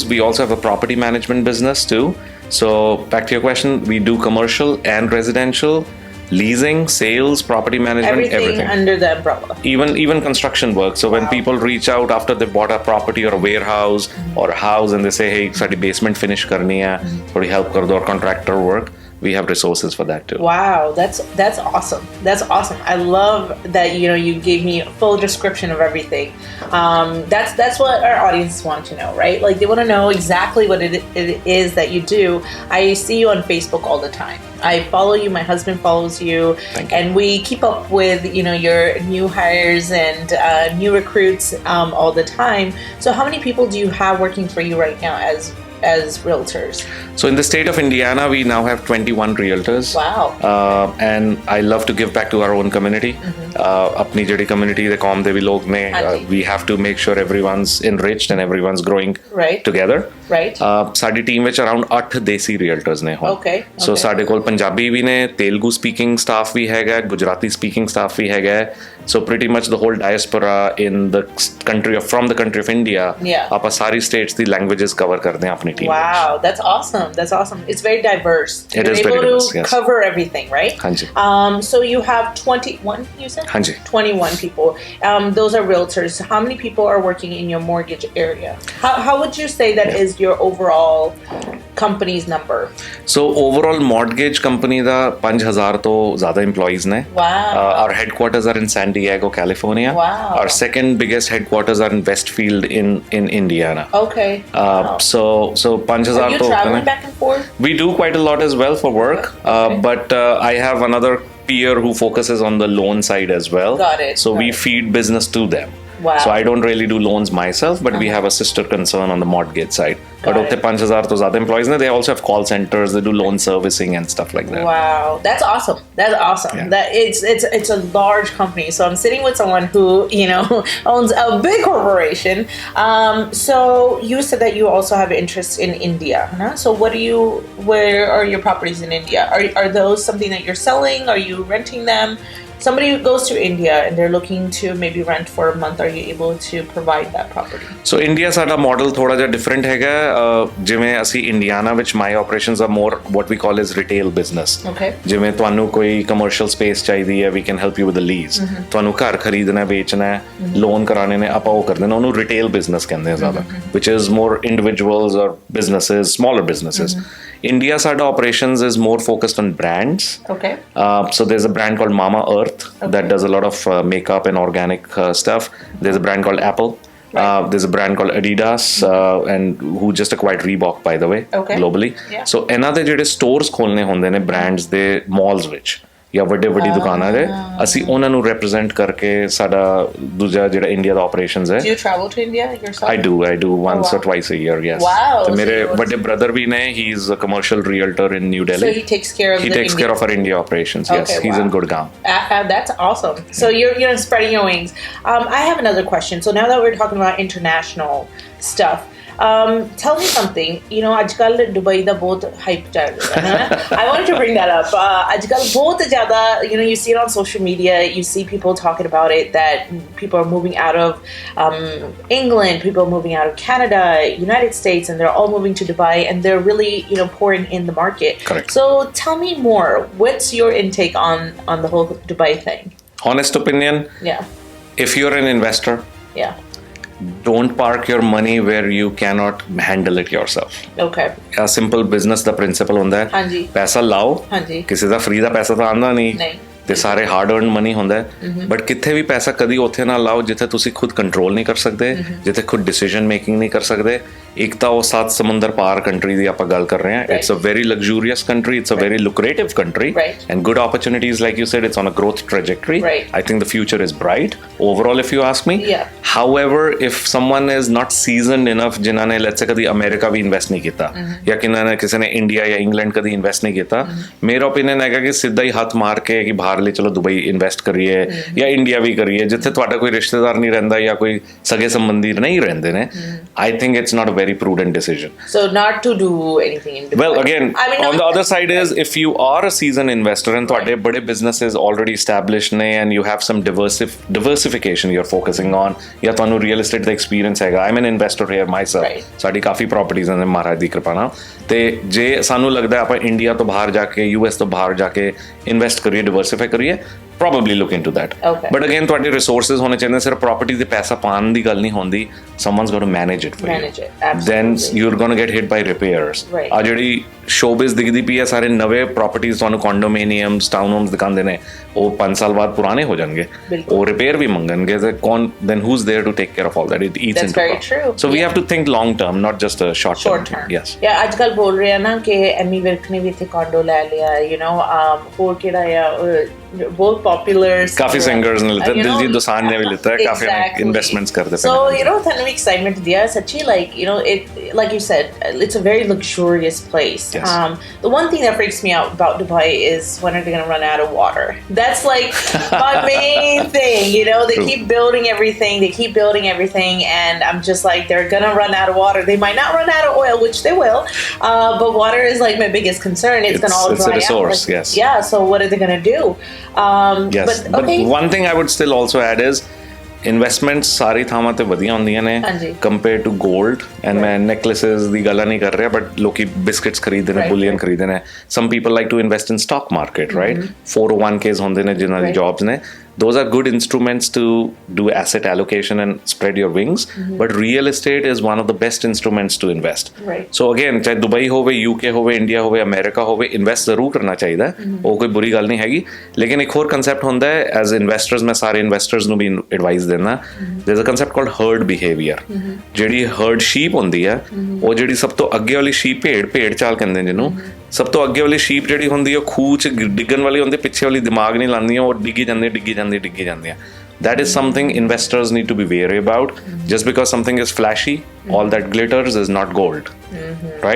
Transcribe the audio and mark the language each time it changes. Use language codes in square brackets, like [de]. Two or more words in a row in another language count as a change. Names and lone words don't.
[en] We also have a property management business too. So back to your question, we do commercial and residential, leasing, sales, property management, everything. Under the umbrella. Even construction work. So when Wow. people reach out after they bought a property or a warehouse or a house, and they say, hey, [pa] ਸਾਡੀ ਬੇਸਮੈਂਟ ਫਿਨਿਸ਼ ਕਰਨੀ ਹੈ, ਥੋੜੀ ਹੈਲਪ ਕਰ ਦੋ, [en] or contractor work, we have resources for that too. Wow, that's awesome. That's awesome. I love that you gave me a full description of everything. That's what our audience want to know, right? Like they want to know exactly what it is that you do. I see you on Facebook all the time. I follow you. My husband follows you. Thank you. And we keep up with your new hires and new recruits all the time. So how many people do you have working for you right now as realtors? So in the state of Indiana, we now have 21 realtors. Wow. And I love to give back to our own community. [pa] ਆਪਣੀ ਜਿਹੜੀ ਕਮਿਊਨਿਟੀ ਦੇ ਕੌਮ ਦੇ ਵੀ ਲੋਕ ਨੇ, [en] we have to make sure everyone's enriched and everyone's growing Right. together. Right. [pa] ਸਾਡੀ ਟੀਮ ਵਿੱਚ ਅਰਾਊਂਡ 8 ਦੇਸੀ ਰੀਅਲਟਰਸ ਨੇ ਹੁਣ. [en] Okay, [pa] ਸੋ [en] okay. [pa] ਸਾਡੇ ਕੋਲ ਪੰਜਾਬੀ ਵੀ ਨੇ, ਤੇਲਗੂ [en] speaking staff [pa] ਵੀ ਹੈਗਾ, ਗੁਜਰਾਤੀ [en] speaking staff [pa] ਵੀ ਹੈਗਾ. [en] So pretty much the whole diaspora in the country from the country of India, Yeah. [pa] ਆਪਾਂ ਸਾਰੀ ਸਟੇਟਸ ਦੀ [en] languages cover [pa] ਕਰਦੇ ਹਾਂ ਆਪਣੀ ਟੀਮ. [en] Wow, that's awesome. That's awesome. It's very diverse. It You're is able very to diverse, yes. cover everything, right? [pa] Hanji. [en] So you have 21, you said? [pa] Hanji. [en] 21 people. Those are realtors. How many people are working in your mortgage area? How would you say that is your overall company's number? So overall mortgage company [pa] ਦਾ 5000 ਤੋਂ ਜ਼ਿਆਦਾ employees ਨੇ. [en] Wow. Our headquarters are in San Diego, California. Wow. Our second biggest headquarters are in Westfield in Indiana. Okay. Wow. So 5000 Are you [pa] ਤੋਂ [en] traveling back and forth? We do quite a lot as well for work. Okay. But I have another peer who focuses on the loan side as well. Got it, So got we it. feed business to them. Wow. So I don't really do loans myself, but we have a sister concern on the mortgage side. Got But it. [pa] ਉੱਥੇ 5000 ਤੋਂ ਜ਼ਿਆਦਾ employees ਨੇ. [en] They also have call centers. They do loan servicing and stuff like that. Wow, that's awesome. That's awesome. Yeah. That it's a large company. So I'm sitting with someone who owns a big corporation. So you said that you also have interest in India. Huh? So where are your properties in India? Are those something that you're selling? Are you renting them? Somebody who goes to India and they're looking to maybe rent for a month, are you able to provide that property? So India [pa] ਸਾਡਾ model ਥੋੜਾ ਜਿਹਾ different ਹੈਗਾ. ਜਿਵੇਂ ਅਸੀਂ ਇੰਡੀਆਨਾ ਵਿੱਚ [en] my operations are more what we call as retail business. Okay. [pa] ਜਿਵੇਂ ਤੁਹਾਨੂੰ ਕੋਈ [en] commercial space [pa] ਚਾਹੀਦੀ ਹੈ, [en] we can help you with the lease. [pa] ਤੁਹਾਨੂੰ ਘਰ ਖਰੀਦਣਾ ਵੇਚਣਾ ਹੈ, ਲੋਨ ਕਰਾਣੇ ਨੇ, ਆਪਾਂ ਉਹ ਕਰਦੇ ਨੇ. ਉਹਨੂੰ [en] retail business [pa] ਕਹਿੰਦੇ ਆ ਜ਼ਿਆਦਾ, [en] which is more individuals or businesses, smaller businesses. India ਸਾਡਾ operations is more focused on brands. Okay. So there's a brand called Mama Earth that does a lot of makeup and organic stuff. There's a brand called Apple. There's a brand called Adidas, and who just acquired Reebok, by the way, Okay. globally. Yeah. [pa] So ਇਹਨਾਂ ਦੇ ਜਿਹੜੇ stores ਖੋਲਨੇ ਹੁੰਦੇ ਨੇ brands ਦੇ malls ਵਿੱਚ ਜਾਂ ਵੱਡੀ ਦੁਕਾਨਾਂ ਦੇ, ਅਸੀਂ ਉਹਨਾਂ ਨੂੰ [en] represent [pa] ਕਰਕੇ ਸਾਡਾ ਦੂਜਾ ਜਿਹੜਾ ਇੰਡੀਆ ਦਾ operations ਹੈ. [en] Do you travel to India yourself? I do once wow. or twice a year, yes. Wow. [pa] ਤੇ ਮੇਰੇ [en] So [pa] ਵੱਡੇ brother ਵੀ ਨੇ, [en] he's a commercial realtor in New Delhi. So he takes care of He takes care of our India operations, yes. Okay, He's wow. in Gurgaon. That's awesome. So you're spreading your wings. I have another question. So now that we're talking about international stuff, Tell me something. You know, [pa] ਅੱਜਕੱਲ ਦੁਬਈ ਦਾ ਬਹੁਤ ਹਾਈਪ ਚੱਲ ਰਿਹਾ ਹੈ. [en] I wanted to bring that up. [pa] ਅੱਜਕੱਲ ਬਹੁਤ ਜ਼ਿਆਦਾ, [en] you know, you see it on social media. You see people talking about it, that people are moving out of England, people are moving out of Canada, United States, and they're all moving to Dubai, and they're really, you know, pouring in the market. Correct. So tell me more. What's your intake on the whole Dubai thing? Honest opinion, Yeah. if you're an investor, Yeah. don't park your money where you cannot handle it yourself. Okay. A simple business [pa] ਦਾ ਪ੍ਰਿੰਸੀਪਲ ਹੁੰਦਾ ਹੈ, ਹਾਂਜੀ। ਪੈਸਾ ਲਾਓ, ਹਾਂਜੀ। ਕਿਸੇ ਦਾ ਫ੍ਰੀ ਦਾ ਪੈਸਾ ਤਾਂ ਆਉਂਦਾ ਨਹੀਂ, ਤੇ ਸਾਰੇ [en] hard earn money [pa] ਹੁੰਦਾ ਹੈ, ਬਟ ਕਿੱਥੇ ਵੀ ਪੈਸਾ ਕਦੀ ਉੱਥੇ ਨਾ ਲਾਓ ਜਿੱਥੇ ਤੁਸੀਂ ਖੁਦ ਕੰਟਰੋਲ ਨਹੀਂ ਕਰ ਸਕਦੇ, ਜਿੱਥੇ ਖੁਦ [en] decision making [pa] ਨਹੀਂ ਕਰ ਸਕਦੇ. ਇੱਕ ਤਾਂ ਉਹ 7 ਸਮੁੰਦਰ ਪਾਰ ਕੰਟਰੀ ਦੀ ਆਪਾਂ ਗੱਲ ਕਰ ਰਹੇ ਹਾਂ. [en] It's a very luxurious country, it's a very lucrative country, and good opportunities, like you said, it's on a growth trajectory. I think the future is bright overall, if you ask me. However, if someone is not seasoned enough, [pa] ਜਿਨ੍ਹਾਂ ਨੇ [en] let's say [pa] ਕਦੀ ਅਮਰੀਕਾ ਵੀ ਇਨਵੈਸਟ ਨਹੀਂ ਕੀਤਾ, ਜਾਂ ਕਿਸੇ ਨੇ ਇੰਡੀਆ ਜਾਂ ਇੰਗਲੈਂਡ ਕਦੀ ਇਨਵੈਸਟ ਨਹੀਂ ਕੀਤਾ, ਮੇਰਾ ਓਪੀਨੀਅਨ ਹੈਗਾ ਕਿ ਸਿੱਧਾ ਹੀ ਹੱਥ ਮਾਰ ਕੇ ਕਿ ਬਾਹਰ ਲਈ ਚਲੋ ਦੁਬਈ ਇਨਵੈਸਟ ਕਰੀਏ ਜਾਂ ਇੰਡੀਆ ਵੀ ਕਰੀਏ, ਜਿੱਥੇ ਤੁਹਾਡਾ ਕੋਈ ਰਿਸ਼ਤੇਦਾਰ ਨਹੀਂ ਰਹਿੰਦਾ ਜਾਂ ਕੋਈ ਸਗੇ ਸੰਬੰਧੀ ਨਹੀਂ ਰਹਿੰਦੇ ਨੇ. [en] I think it's not a very prudent decision. So not to do anything in Dubai. Well, again, on the other side is, if you are a seasoned investor and [pa] ਤੁਹਾਡੇ ਬੜੇ businesses already established ਨੇ [en] and you have some diversification you're focusing on, [pa] ਜਾਂ ਤੁਹਾਨੂੰ [en] real estate [pa] ਦਾ experience ਹੈਗਾ. [en] I'm an investor here myself. [pa] ਸਾਡੀ ਕਾਫੀ properties ਨੇ ਮਹਾਰਾਜ ਦੀ ਕਿਰਪਾ ਨਾਲ, ਤੇ ਜੇ ਸਾਨੂੰ ਲੱਗਦਾ ਆਪਾਂ ਇੰਡੀਆ ਤੋਂ ਬਾਹਰ ਜਾ ਕੇ US ਤੋਂ ਬਾਹਰ ਜਾ ਕੇ ਇਨਵੈਸਟ ਕਰੀਏ, diversify ਕਰੀਏ, [en] probably look into that. Okay. But again, [pa] ਤੁਹਾਡੇ resources ਹੋਣੇ ਚਾਹੀਦੇ, ਸਿਰਫ property ਦੇ ਪੈਸਾ ਪਾਉਣ ਦੀ ਗੱਲ ਨਹੀਂ ਹੁੰਦੀ. [en] Someone's got to manage it for Manage you. it, absolutely. Then you're going to get hit by repairs. [pa] ਆ ਜਿਹੜੀ showbiz ਦਿਖਦੀ ਪਈ ਹੈ, ਸਾਰੇ ਨਵੇਂ properties ਤੁਹਾਨੂੰ [en] condominiums, townhomes [pa] ਦਿਖਾਉਂਦੇ ਨੇ, ਉਹ 5 ਸਾਲ ਬਾਅਦ ਪੁਰਾਣੇ ਹੋ ਜਾਣਗੇ, ਉਹ ਰਿਪੇਅਰ ਵੀ ਮੰਗਣਗੇ, ਤੇ ਕੌਣ, [en] then who's there to take care of all that? It eats into very true. So we have to think long term, not just a short term. Yes. Yeah, [pa] ਅੱਜਕੱਲ ਬੋਲ ਰਹੇ ਆ ਨਾ ਕਿ ਐਮੀ ਵਿਰਕ ਨੇ ਵੀ ਇੱਥੇ condo ਲੈ ਲਿਆ, [en] you know, [pa] ਹੋਰ ਕਿਹੜਾ ਆ, ਬਹੁਤ popular ਕਾਫੀ singers ਨੇ ਲਿੱਤਾ, ਦਿਲਜੀਤ ਦੋਸਾਂਝ ਨੇ ਵੀ ਲਿੱਤਾ, ਕਾਫੀ ਇਨਵੈਸਟਮੈਂਟਸ ਕਰਦੇ ਪਏ. [en] So you know, [pa] ਤੁਹਾਨੂੰ excitement ਦਿਆ ਸੱਚੀ, [en] like, you know, it, like you said, it's a very luxurious place. The one thing that freaks me out about Dubai is when are they going to run out of water? That's like my main thing, you know. They keep building everything, and I'm just like, they're going to run out of water. They might not run out of oil, which they will, but water is like my biggest concern. It's going to all dry out. It's a resource, yes. Yeah, so what are they going to do? Yes, but one thing I would still also add is [pa] ਇਨਵੈਸਟਮੈਂਟਸ ਸਾਰੀ ਥਾਵਾਂ ਤੇ ਵਧੀਆ ਹੁੰਦੀਆਂ ਨੇ [en] compare to gold. [pa] ਐਂਡ ਮੈਂ ਨੈਕਲੇਸਿਸ ਦੀ ਗੱਲ ਨਹੀਂ ਕਰ ਰਿਹਾ, ਬਟ ਲੋਕੀ ਬਿਸਕਿਟਸ ਖਰੀਦਦੇ ਨੇ, ਬੁਲੀਅਨ ਖਰੀਦਦੇ ਨੇ. [en] Some people like to invest in stock market, right? [pa] 401ks ਹੁੰਦੇ ਨੇ ਜਿਨ੍ਹਾਂ ਦੀ ਜੌਬਸ ਨੇ. [en] Those are good instruments to do asset allocation and spread your wings. But real estate is one of the best instruments to invest. So again, [pa] ਚਾਹੇ ਦੁਬਈ ਹੋਵੇ, UK ਹੋਵੇ, ਇੰਡੀਆ ਹੋਵੇ, ਅਮਰੀਕਾ ਹੋਵੇ, ਇਨਵੈਸਟ ਜ਼ਰੂਰ ਕਰਨਾ ਚਾਹੀਦਾ, ਉਹ ਕੋਈ ਬੁਰੀ ਗੱਲ ਨਹੀਂ ਹੈਗੀ. ਲੇਕਿਨ ਇੱਕ ਹੋਰ ਕੰਸੈਪਟ ਹੁੰਦਾ ਹੈ, [en] as investors [pa] ਮੈਂ ਸਾਰੇ ਇਨਵੈਸਟਰਸ ਨੂੰ ਵੀ ਐਡਵਾਈਸ ਦਿੰਦਾ, [en] there's a concept called herd behavior. [pa] ਜਿਹੜੀ [en] herd sheep [pa] ਹੁੰਦੀ ਹੈ, ਉਹ ਜਿਹੜੀ ਸਭ ਤੋਂ ਅੱਗੇ ਵਾਲੀ sheep, ਭੇਡ ਚਾਲ ਕਹਿੰਦੇ ਜਿਹਨੂੰ, ਸਭ ਤੋਂ ਅੱਗੇ ਵਾਲੀ ਸ਼ੀਪ ਜਿਹੜੀ ਹੁੰਦੀ ਹੈ, ਉਹ ਖੂਹ 'ਚ ਡਿੱਗਣ ਵਾਲੀ ਹੁੰਦੀ, ਪਿੱਛੇ ਵਾਲੀ ਦਿਮਾਗ ਨਹੀਂ ਲਾਉਂਦੀਆਂ, ਉਹ ਡਿੱਗੀ ਜਾਂਦੀਆਂ. [en] That is something investors need to be wary about. Just because something is flashy, all that glitters is not gold, right?